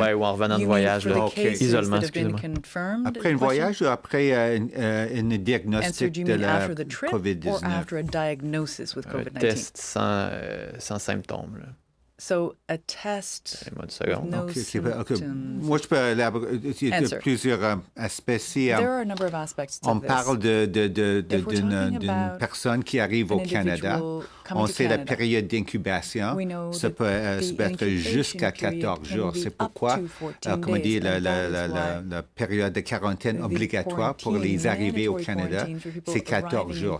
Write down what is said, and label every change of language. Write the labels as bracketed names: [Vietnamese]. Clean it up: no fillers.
[French] Oui, ou en revenant de voyage. Isolement, excusez-moi. Après un voyage ou après un diagnostic de la COVID-19? Un test sans symptômes. [English] So a test with no symptoms. [French] Moi, je peux élaborer. Il y a plusieurs aspects. Si on parle d'une personne qui arrive au Canada, on sait la période d'incubation. Ça peut être jusqu'à 14 jours. C'est pourquoi, comme on dit, la période de quarantaine obligatoire pour les arrivées au Canada, c'est 14 jours.